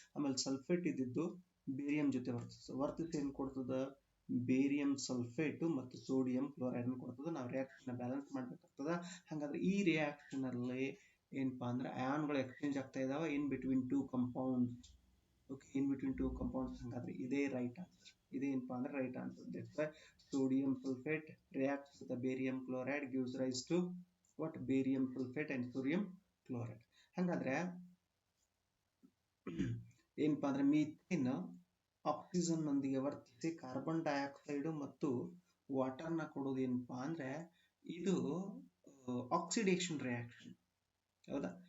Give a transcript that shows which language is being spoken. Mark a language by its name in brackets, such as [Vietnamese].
[Kannada] ಆಮೇಲೆ ಸಲ್ಫೇಟ್ ಇದ್ದಿದ್ದು ಬೇರಿಯಂ ಜೊತೆ ವರ್ತಿಸಿ ಏನ್ ಕೊಡ್ತದ? ಬೇರಿಯಂ ಸಲ್ಫೇಟ್ ಮತ್ತು ಸೋಡಿಯಂ ಕ್ಲೋರೈಡ್ ಕೊಡ್ತದ. ನಾವು ರಿಯಾಕ್ಷನ್ ಬ್ಯಾಲೆನ್ಸ್ ಮಾಡ್ಬೇಕಾಗ್ತದ. ಹಾಗಾದ್ರೆ ಈ ರಿಯಾಕ್ಷನ್ ಅಲ್ಲಿ ಏನಪ್ಪಾ ಅಂದ್ರೆ ಅಯಾನ್ಗಳು ಎಕ್ಸ್ಚೇಂಜ್ ಆಗ್ತಾ ಇದಾವ [English] In between two compounds. Okay, in between two compounds. [Kannada] ಹಾಗಾದ್ರೆ ಇದೇ [English] Right answer. [Kannada] ಇದೇನಪ್ಪಾ ಅಂದ್ರೆ [English] Right answer. That's why sodium sulfate reacts with the barium chloride gives rise to what? Barium sulfate and sodium chloride. [Kannada] ಹಾಗಾದ್ರೆ ಏನಪ್ಪಾ ಅಂದ್ರೆ methane oxygen ನೊಂದಿಗೆ ವರ್ತಿಸಿ carbon dioxide ಮತ್ತು water ನ ಕೊಡೋದು ಏನಪ್ಪಾ ಅಂದ್ರೆ ಇದು ಆಕ್ಸಿಡೇಷನ್ ರಿಯಾಕ್ಷನ್. ಹೌದಾ?